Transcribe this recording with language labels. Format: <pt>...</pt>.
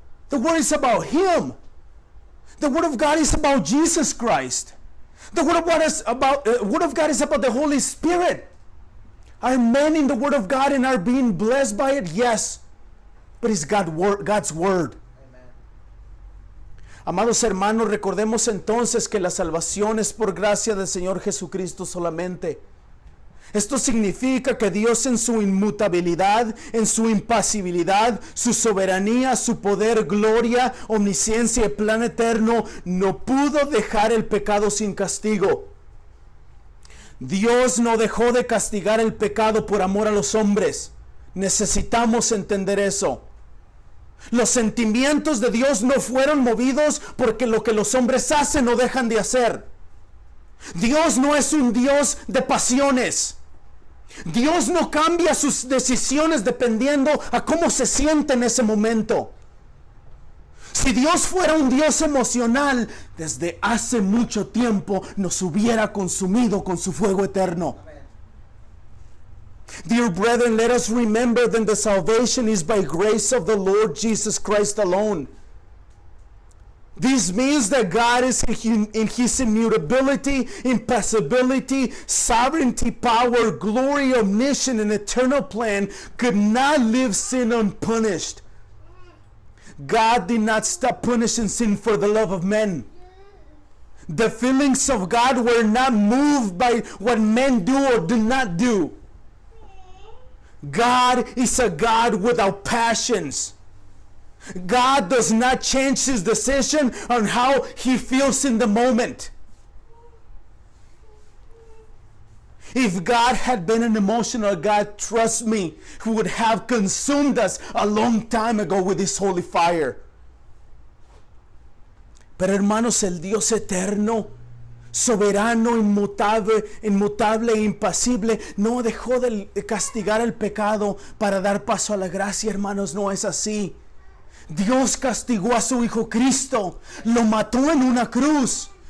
<en>The Word is about Him. The Word of God is about Jesus Christ. The Word of God is about the Holy Spirit. Are men in the Word of God and are being blessed by it? Yes. But it's God's Word.</en> <es>Amados hermanos, recordemos entonces que la salvación es por gracia del Señor Jesucristo solamente. Esto significa que Dios en su inmutabilidad, en su impasibilidad, su soberanía, su poder, gloria, omnisciencia y plan eterno, no pudo dejar el pecado sin castigo. Dios no dejó de castigar el pecado por amor a los hombres. Necesitamos entender eso. Los sentimientos de Dios no fueron movidos porque lo que los hombres hacen o dejan de hacer. Dios no es un Dios de pasiones. Dios no cambia sus decisiones dependiendo a cómo se siente en ese momento. Si Dios fuera un Dios emocional, desde hace mucho tiempo nos hubiera consumido con su fuego eterno.</es> <en>Dear brethren, let us remember that the salvation is by grace of the Lord Jesus Christ alone. This means that God is in His immutability, impassibility, sovereignty, power, glory, omniscience, and eternal plan could not leave sin unpunished. God did not stop punishing sin for the love of men. The feelings of God were not moved by what men do or do not do. God is a God without passions. God does not change His decision on how He feels in the moment. If God had been an emotional God, trust me, He would have consumed us a long time ago with His holy fire.</en> <es>Pero hermanos, el Dios eterno, soberano, inmutable e impasible, no dejó de castigar el pecado para dar paso a la gracia, hermanos. No es así. Dios castigó a su Hijo Cristo, lo mató en una cruz.</es>